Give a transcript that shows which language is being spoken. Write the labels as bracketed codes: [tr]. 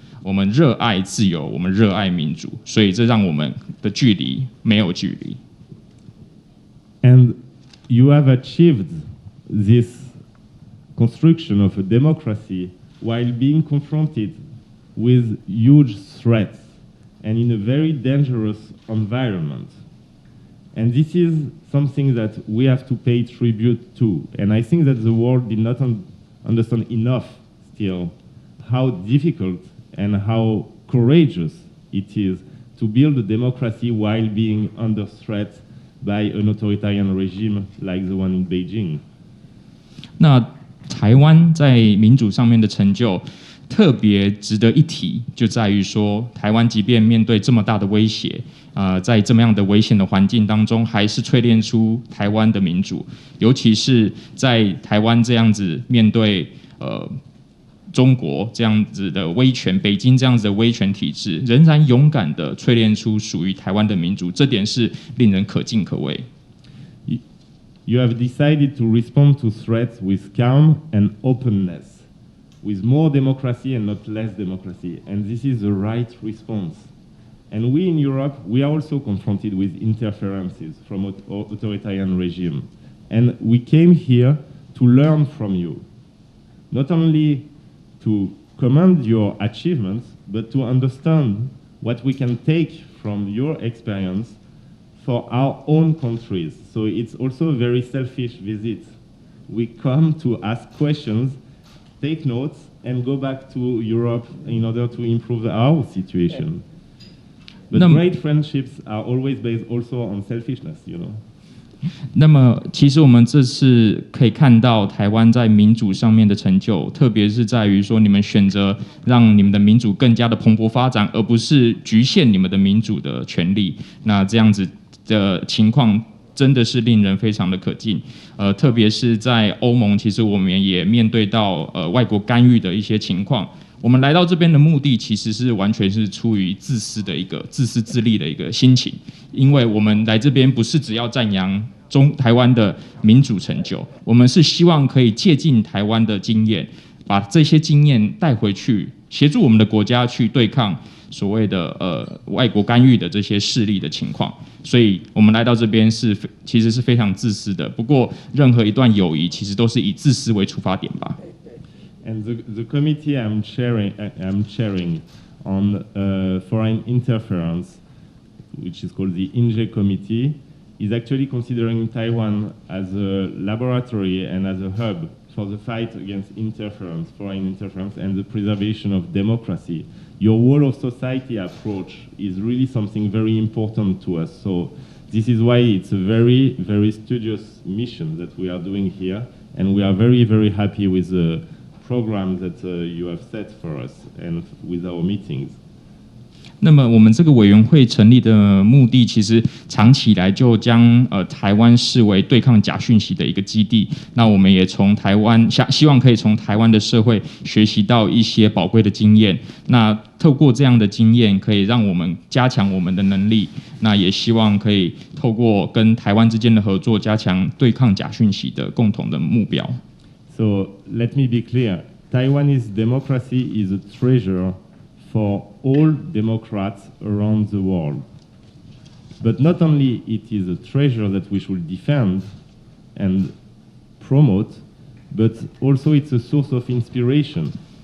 [zh] 我们热爱自由，我们热爱民主，所以这让我们的距离没有距离。 [en] And you have achieved this construction of a democracy while being confronted with huge threats and in a very dangerous environment. And this is something that we have to pay tribute to. And I think that the world did not understand enough still how difficult and how courageous it is to build a democracy while being under threat by an authoritarian regime like the one in Beijing. [zh] 那台湾在民主上面的成就特别值得一提，就在于说，台湾即便面对这么大的威胁，在这么样的危险的环境当中，还是淬炼出台湾的民主，尤其是在台湾这样子面对中国这样子的威权，北京这样子的威权体制，仍然勇敢的淬炼出属于台湾的民主，这点是令人可敬可畏。 [en] You have decided to respond to threats with calm and openness, with more democracy and not less democracy, and this is the right response. And we in Europe, we are also confronted with interferences from authoritarian regime. And we came here to learn from you, not only to commend your achievements, but to understand what we can take from your experience for our own countries. So it's also a very selfish visit. We come to ask questions, take notes, and go back to Europe in order to improve our situation. But great friendships are always based also on selfishness, you know. [zh] 那么，其实我们这次可以看到台湾在民主上面的成就，特别是在于说，你们选择让你们的民主更加的蓬勃发展，而不是局限你们的民主的权利。那这样子的情况真的是令人非常的可敬。特别是在欧盟，其实我们也面对到外国干预的一些情况。我们来到这边的目的，其实是完全是出于自私自利的一个心情，因为我们来这边不是只要赞扬台湾的民主成就，我们是希望可以借鉴台湾的经验，把这些经验带回去，协助我们的国家去对抗所谓的外国干预的这些势力的情况。所以我们来到这边其实是非常自私的。不过，任何一段友谊其实都是以自私为出发点吧。 [en] And the committee I'm chairing on foreign interference, which is called the INJE Committee, is actually considering Taiwan as a laboratory and as a hub for the fight against interference, foreign interference, and the preservation of democracy. Your whole of society approach is really something very important to us. So this is why it's a very, very studious mission that we are doing here, and we are very, very happy with the program that you have set for us and with our meetings. [zh] 那么我们这个委员会成立的目的，其实长期以来就将台湾视为对抗假讯息的一个基地。那我们也从台湾希望可以从台湾的社会学习到一些宝贵的经验。那透过这样的经验，可以让我们加强我们的能力。那也希望可以透过跟台湾之间的合作，加强对抗假讯息的共同的目标。 [en] So let me be clear. Taiwanese democracy is a treasure for all Democrats around the world. But not only it is a treasure that we should defend and promote, but also it's a source of inspiration.